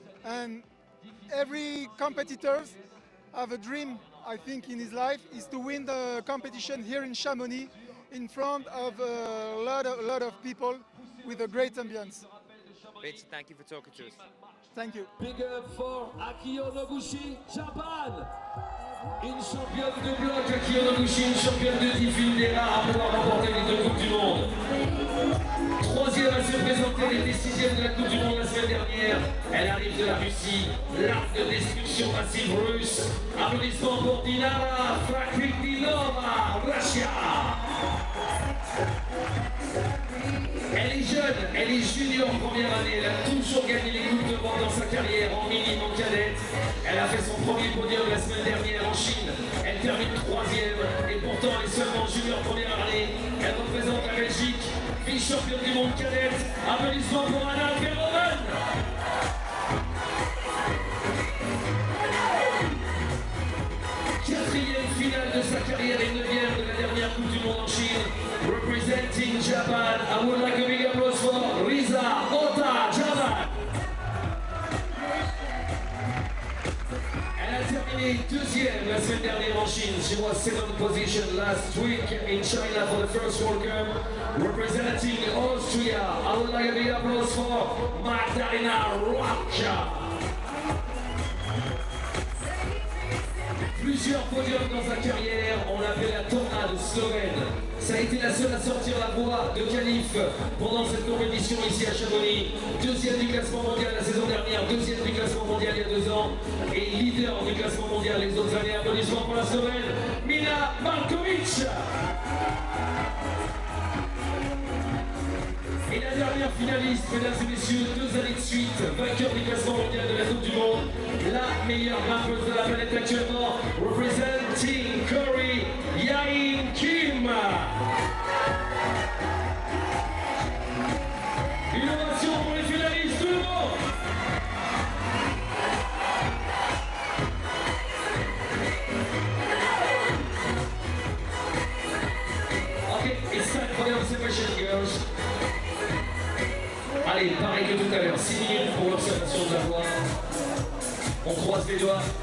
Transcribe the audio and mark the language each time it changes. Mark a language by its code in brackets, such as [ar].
[en] And every competitor have a dream, I think, in his life, is to win the competition here in Chamonix, in front of a lot of people with a great ambience. Vince, thank you for talking to us. Thank you. Big up for Akio Noguchi, Japan. [fr] Une championne de bloc, Akio Noguchi, une championne de défilé des rares à pouvoir remporter les 2 Coupes du Monde. Troisième à se présenter, elle était 6e de la Coupe du Monde la semaine dernière. Elle arrive de la Russie, l'arc de destruction massive russe. Applaudissements pour Dinara Fakridinova, Russia. Elle est jeune, elle est junior en première année, elle a toujours gagné les coupes de monde dans sa carrière, en mini, en cadette. Elle a fait son premier podium la semaine dernière en Chine. Elle termine 3e et pourtant elle est seulement junior en première année. Elle représente la Belgique, vice-championne du monde cadette. Applaudissements pour Anna Verhoeven. Quatrième finale de sa carrière et 9e de la dernière Coupe du Monde en Chine. [en] Representing Japan, I would like a big applause for Riza Ota, Japan. [fr] Elle a terminé 2e la semaine dernière en Chine. [en] She was 2nd position last week in China for the first World Cup. Representing Austria, I would like a big applause for Magdalena Rocha. [fr] Plusieurs podiums dans sa carrière, on l'appelle la tornade slovène. Ça a été la seule à sortir la voie de qualif pendant cette compétition ici à Chamonix. 2e du classement mondial la saison dernière, 2e du classement mondial il y a 2 ans et leader du classement mondial les autres années. Applaudissements pour la Slovène, Mina Markovic. Et la dernière finaliste, mesdames et messieurs, 2 années de suite, vainqueur du classement mondial de la Coupe du Monde, la meilleure grimpeuse de la planète actuellement, [en] representing Korea, [fr] Jain Kim. Une ovation pour les finalistes, tout le monde. [en] Okay, it's time for the observation, girls. [fr] Allez, pareil que tout à l'heure, 6 minutes pour l'observation de la voie. On croise les doigts.